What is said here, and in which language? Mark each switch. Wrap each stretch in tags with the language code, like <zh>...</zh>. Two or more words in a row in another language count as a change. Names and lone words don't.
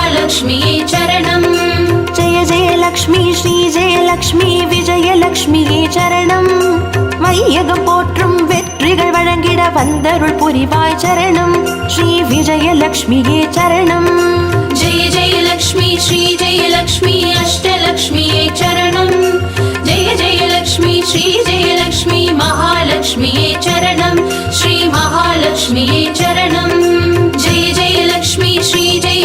<sa>महालक्ष्म्यै चरणम् जय जय लक्ष्मी श्री जय लक्ष्मी विजय लक्ष्मिये चरणम्</sa> <ta>வையகம் போற்றும் வெற்றிகள் வழங்கிட வந்தருள் புரிவாய் சரணம் ஸ்ரீ விஜயலக்ஷ்மியே சரணம்</ta> <sa>जय जय लक्ष्मी श्री जय लक्ष्मी अष्टलक्ष्म्यै चरणम् जय जय लक्ष्मी श्री जय लक्ष्मी महालक्ष्म्यै चरणम् श्री महालक्ष्म्यै चरणम् जय जय लक्ष्मी श्री जय</sa>